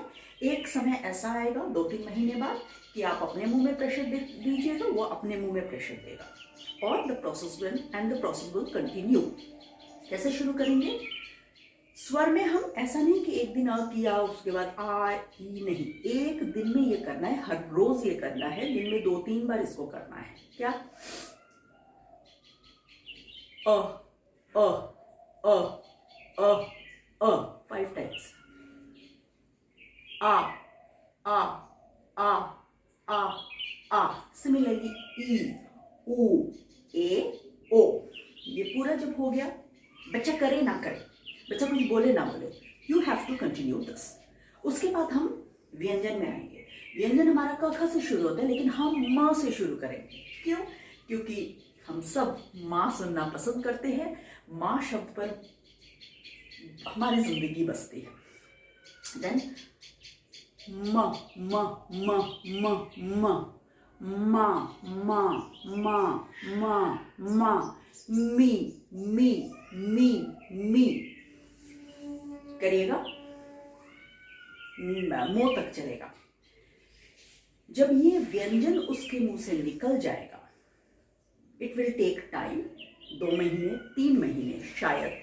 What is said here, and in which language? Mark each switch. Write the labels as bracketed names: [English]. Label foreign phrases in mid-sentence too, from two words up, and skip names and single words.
[Hindi] एक समय ऐसा आएगा 2-3 महीने बाद कि आप अपने मुंह में प्रेशर दीजिएगा, वो अपने मुंह में प्रेशर देगा और [English] the process will continue. [Hindi] कैसे शुरू करेंगे? स्वर में हम ऐसा नहीं कि एक दिन आ किया उसके बाद आ, ई, नहीं, एक दिन में ये करना है, हर रोज ये करना है, दिन में 2-3 बार इसको करना है। क्या? अ, अ, अ, अ, अ, 5 टाइम्स। आ, आ, आ, आ, आ। सिमिलरली ई, उ, ए, ओ। ये पूरा जब हो गया, बच्चा करे ना करे, बच्चा कुछ बोले ना बोले, [English] you have to continue this. [Hindi] उसके बाद हम व्यंजन में आएंगे। व्यंजन हमारा क ख से शुरू होता है, लेकिन हम म से शुरू करेंगे। क्यों? क्योंकि हम सब माँ सुनना पसंद करते हैं। माँ शब्द पर हमारी जिंदगी बसती है। देन म म म म म मा मा मा मा मा, मी मी मी मी। करिएगा, मुंह तक चलेगा। जब ये व्यंजन उसके मुंह से निकल जाएगा, [English] it will take time, [Hindi] 2 महीने 3 महीने शायद।